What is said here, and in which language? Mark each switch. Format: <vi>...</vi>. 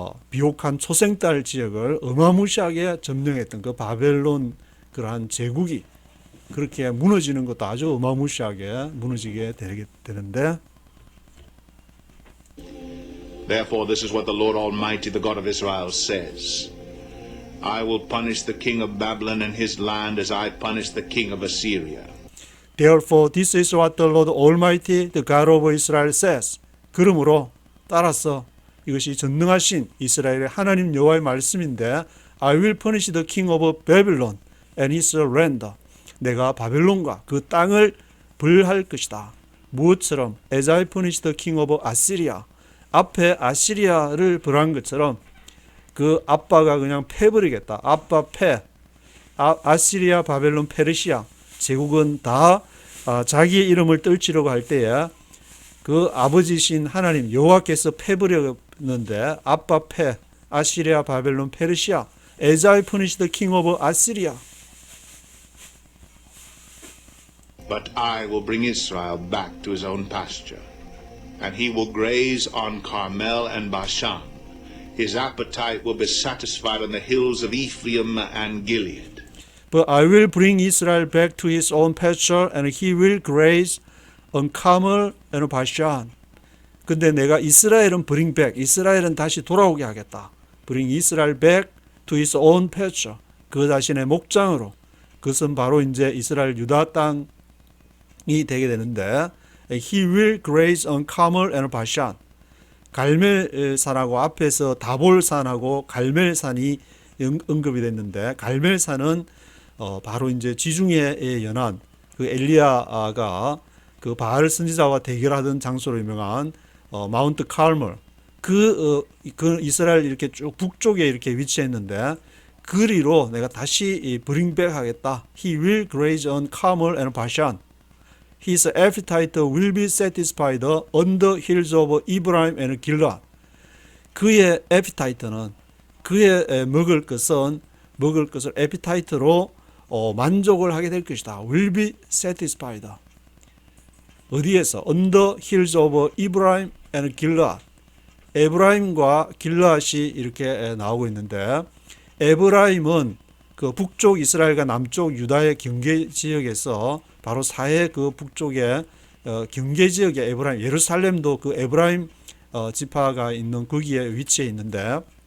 <ko>비옥한 초생딸 지역을 어마무시하게 점령했던 그 바벨론 그러한 제국이 그렇게 무너지는 것도 아주 어마무시하게 무너지게 되는데</ko> <en>Therefore, this is what the Lord Almighty, the God of Israel, says. I will punish the king of Babylon and his land as I punished the king of Assyria. Therefore this is what the Lord Almighty, the God of Israel says.</en> <ko>그러므로 따라서 이것이 전능하신 이스라엘의 하나님 여호와의 말씀인데</ko> <en>I will punish the king of Babylon and his land.</en> <ko>내가 바벨론과 그 땅을 벌할 것이다. 무엇처럼?</ko> <en>As I punished the king of Assyria.</en> <ko>앞에 아시리아를 벌한 것처럼 그 아빠가 그냥 패버리겠다. 아빠 패. 아시리아, 바벨론, 페르시아 제국은 다 자기의 이름을 떨치려고 할 때에 그 아버지신 하나님 여호와께서 패버렸는데 아빠 패. 아시리아, 바벨론, 페르시아.</ko> <en>As I punished the king of Assyria. But I will bring Israel back to his own pasture, and he will graze on Carmel and Bashan. His appetite will be satisfied on the hills of Ephraim and Gilead. But I will bring Israel back to his own pasture, and he will graze on Carmel and Bashan.</en> <ko>근데 내가 이스라엘은</ko> <en>bring back,</en> <ko>이스라엘은 다시 돌아오게 하겠다.</ko> <en>Bring Israel back to his own pasture.</en> <ko>그 자신의 목장으로. 그것은 바로 이제 이스라엘 유다 땅이 되게 되는데,</ko> <en>he will graze on Carmel and Bashan.</en> <ko>갈멜산하고 앞에서 다볼산하고 갈멜산이 언급이 됐는데, 갈멜산은 바로 이제 지중해에 연한 그 엘리야가 그 바알 선지자와 대결하던 장소로 유명한 마운트 칼멜, 그 이스라엘 이렇게 쭉 북쪽에 이렇게 위치했는데 그리로 내가 다시 bring 하겠다.</ko> <en>He will graze on Carmel and Bashan. His appetite will be satisfied on the hills of Ephraim and Gilead.</en> <ko>그의 appetite는 그의 먹을 것을 appetite로 만족을 하게 될 것이다.</ko> <en>Will be satisfied.</en> <ko>어디에서?</ko> <en>On the hills of Ephraim and Gilead.</en> <ko>에브라임과 길르앗이 이렇게 나오고 있는데, 에브라임은 그 북쪽 이스라엘과 남쪽 유다의 경계 지역에서 바로 사해 그 북쪽의 경계 지역의 에브라임, 예루살렘도 그 에브라임 지파가 있는 거기에 위치해 있는데,</ko>